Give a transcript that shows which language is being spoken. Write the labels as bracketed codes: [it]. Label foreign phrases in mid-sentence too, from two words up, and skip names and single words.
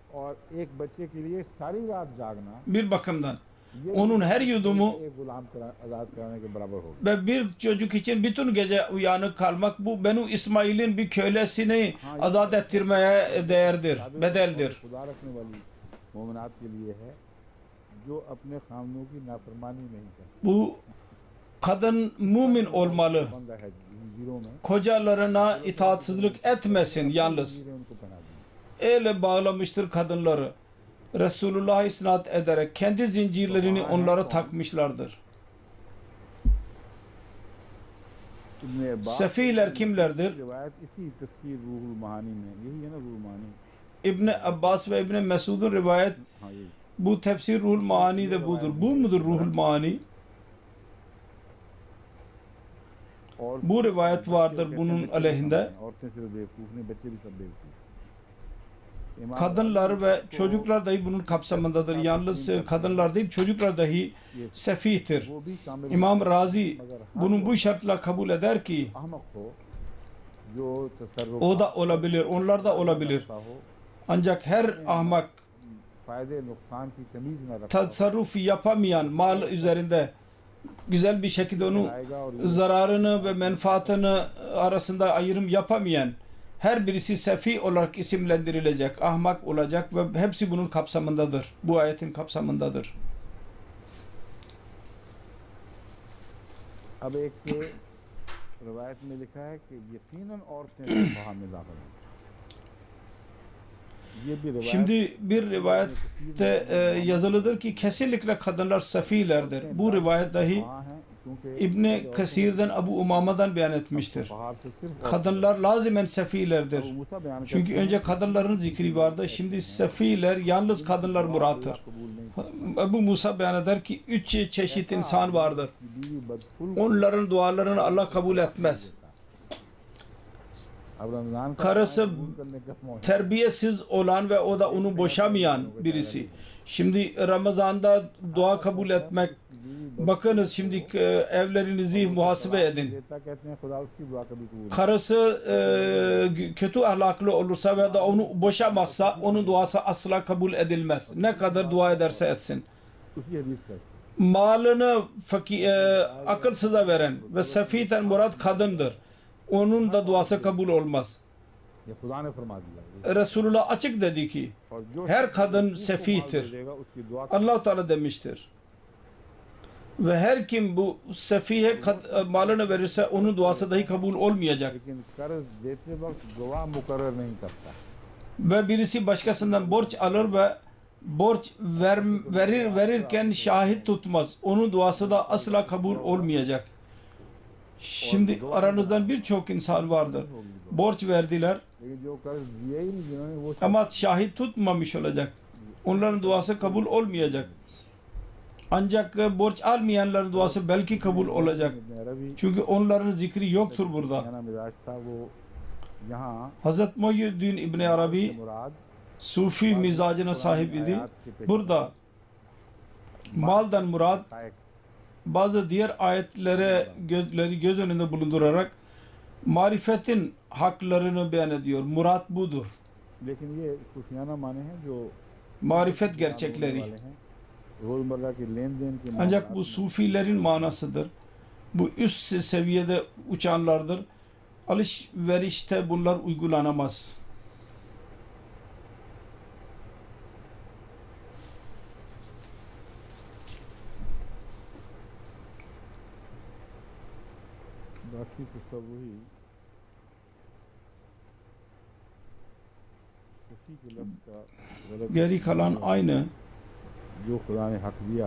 [tr] Bir bakımdan onun her yudumu ve bir çocuk için bütün gece uyanık kalmak, bu Benu İsmail'in bir kölesini azat ettirmeye değerdir, bedeldir. Bu kadın mümin olmalı. [ur] بندہ ہے زنجیروں میں [tr] Kocalarına itaatsizlik etmesin yalnız. [ur] زنجیریں ان کو پہنا دی [tr] El bağlamıştır kadınları. Resulullah'a isnat ederek kendi zincirlerini onlara takmışlardır. [ur] ابنِ عباس [tr] Sefiler kimlerdir? [ur] روایت اسی تفسیر روح المعانی میں یہی ہے نا روح المعانی [tr] İbni Abbas ve İbni Mesud'un rivayet [ur] ہاں یہ [tr] bu tefsir Ruhul Maani de budur. Bu mudur Ruhul Maani? [ur] اور [tr] Bu rivayet vardır bunun aleyhinde. [ur] عورتیں صرف بیوقوف نہیں بچے بھی سب بیوقوف [tr] Kadınlar ve çocuklar dahi bunun kapsamındadır. Yalnız kadınlar değil, çocuklar dahi sefihtir. [ur] وہ بھی شامل [tr] İmam Razi bunu bu şartla kabul eder ki [ur] احمق ہو جو تصرف [tr] o da olabilir, onlar da olabilir. [ur] ہو [tr] Ancak her ahmak [ur] فائدے نقصان کی تمیز نہ رکھتا [tr] tasarruf yapamayan mal üzerinde güzel bir şekilde onun zararını ve menfaatını arasında ayrım yapamayan her birisi sefi olarak isimlendirilecek, ahmak olacak ve hepsi bunun kapsamındadır. Bu ayetin kapsamındadır. [ur] اب ایک روایت میں لکھا ہے کہ یقیناً عورتیں وہاں میں داخل ہیں یہ بھی روایت [tr] Şimdi bir rivayette yazılıdır ki kesinlikle kadınlar sefilerdir. Bu rivayet dahi [ur] وہاں ہیں کیونکہ [tr] İbni Kesir'den Abu Umama'dan beyan etmiştir. [ur] باہر سے صرف [tr] Kadınlar lazimen sefilerdir. Ebu Musa beyan Çünkü önce kadınların zikri vardı. Şimdi sefiler yalnız kadınlar murattır. [ur] قبول نہیں [tr] Ebu Musa beyan eder ki 3 çeşit insan vardır. [ur] کی بیوی بدفعل [tr] Onların dualarını Allah kabul etmez. [ur] اب رمضان کا [tr] Karısı [ur] قبول کرنے کا موقع [tr] terbiyesiz olan ve o da onu boşamayan birisi. Şimdi Ramazan'da dua kabul etmek, bakınız şimdi evlerinizi muhasebe edin. [ur] دیتا کہتے ہیں خدا اس کی دعا کبھی قبول نہیں [tr] Karısı kötü ahlaklı olursa ve da onu boşamazsa onun duası asla kabul edilmez. Ne kadar dua ederse etsin. [ur] اسی حدیث کا [tr] Malını akılsıza veren ve sefihten murat kadındır. Onun da duası kabul olmaz. [ur] یہ خدا نے فرما دیا [tr] Resulullah açık dedi ki [ur] اور جو [tr] her kadın [ur] جس کو مال [tr] sefihtir. [ur] دے گا اس کی دعا [tr] Allah Teala demiştir. Ve her kim bu sefihe malını verirse onun duası dahi kabul olmayacak. [ur] لیکن قرض دیتے وقت گواہ مقرر نہیں کرتا [tr] Ve birisi başkasından borç alır ve borç verirken şahit tutmaz. Onun duası da asla kabul olmayacak. Şimdi aranızdan birçok insan vardır. Borç verdiler [ur] لیکن جو قرض دیے ہی نہیں جنہوں نے وہ [tr] ama şahit tutmamış olacak. Onların duası kabul olmayacak. Ancak borç almayanların duası belki kabul olacak. [ur] عربی [tr] Çünkü onların zikri yoktur burada. [ur] یانہ مزاج تھا وہ یہاں [tr] Hazreti Muhyiddin İbni Arabi [ur] مراد [tr] Sufi mizacına sahip idi. Burada maldan murad bazı diğer ayetleri göz önünde bulundurarak marifetin haklarını beyan ediyor. Murat budur. [ur] لیکن یہ صوفیانہ معنی ہیں جو [tr] Marifet gerçekleri. [ur] والے ہیں روزمرہ کے لین دین کے [tr] Ancak bu sufilerin manasıdır. Bu üst seviyede uçanlardır. Alışverişte bunlar uygulanamaz. [ur] باقی تو سب وہی سفی کے لفظ کا غلط [tr] Geri kalan aynı. [ur] جو خدا نے حق دیا